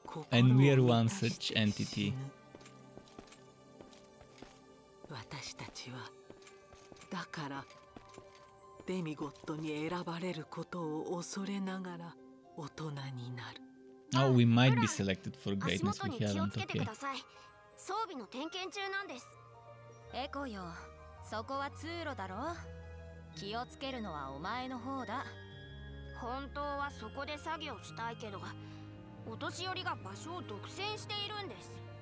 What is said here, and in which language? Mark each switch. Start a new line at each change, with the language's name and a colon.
English: And we are one such entity.
Japanese: 私たちはだからデミゴットに選ばれることを恐れながら大人になる。
English: Oh, we might be selected for greatness. We haven't. Okay.
Japanese: 装備の点検中なんです。エコよ、そこは通路だろ。気をつけるのはお前の方だ。本当はそこで作業したいけど、お年寄りが場所を独占しているんです。